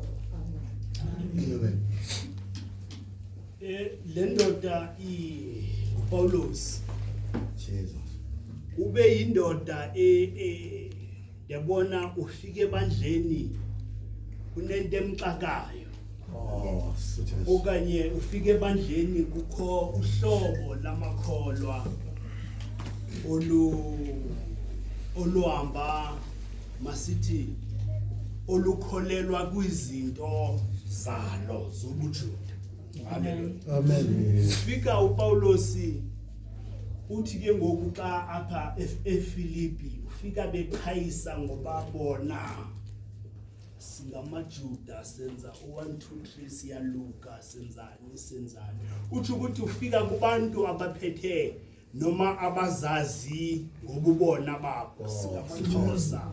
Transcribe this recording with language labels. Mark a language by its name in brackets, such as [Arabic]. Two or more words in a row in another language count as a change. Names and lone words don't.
[Xhosa] Amen. Le ndoda Paulus Jesus. ube yindoda yabona ufike ebandleni kunento emxakayo, [English] Oh, such a [Xhosa] okanye ufike ebandleni kukho uhlobo lamakholwa oluhamba masithi olukholelwa kwizinto zalo zobujuda. Hallelujah. Amen. Ufika uPaulos uthi ke ngoku xa apha eFilipi ufika beqhayisa ngoba bona singamaJuda senza 1 2 3 siyaluka senzani. Uthi ukuthi ufika kubantu abaphethe noma abazazi ngobubona babo singamaXhosa.